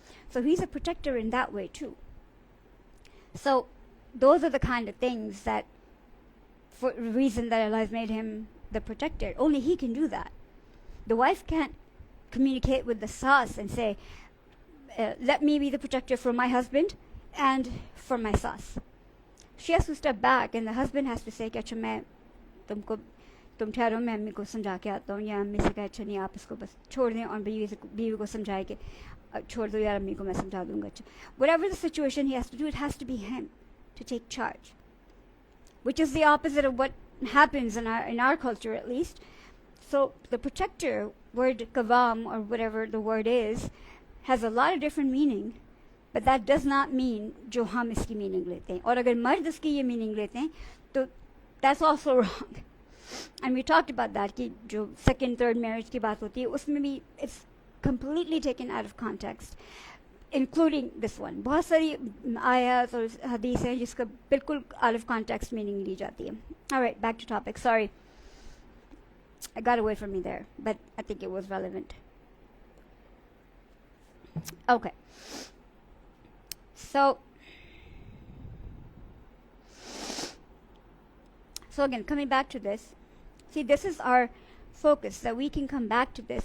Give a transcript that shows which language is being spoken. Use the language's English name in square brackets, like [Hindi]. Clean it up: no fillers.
[English] So he's a protector in that way too. So those are the kind of things that, for the reason that Allah has made him the protector, only he can do that. The wife can't communicate with the sas and say, let me be the protector for my husband and for my sas. She has to step back, and the husband has to say [Hindi] कि अच्छा मैं तुम ठहरो, मैं अम्मी को समझा के आता हूँ, या अम्मी से कहे अच्छा नहीं आप इसको बस छोड़ दें, और बीवी को समझाए कि छोड़ दो यार, अम्मी को मैं समझा दूँगा. [English] अच्छा, whatever the situation he has to do, it has to be him to take charge, which is the opposite of what happens in our culture, at least. So the protector word kavam, or whatever the word is, has a lot of different meaning, but that does not mean [Hindi] जो हम इसकी meaning लेते हैं. और अगर मर्द इसकी ये meaning लेते हैं, तो [English] that's also wrong. And we talked about that [Hindi] कि जो second, third marriage की बात होती है, उसमें भी [English] it's completely taken out of context, including this one. [Hindi] बहुत सारी आयत और हदीस हैं जिसका बिल्कुल [English] out of context [Hindi] meaning ली जाती है. [English] All right, back to topic. Sorry, I got away from me there, but I think it was relevant. Okay. So again, coming back to this, see, this is our focus, that we can come back to this.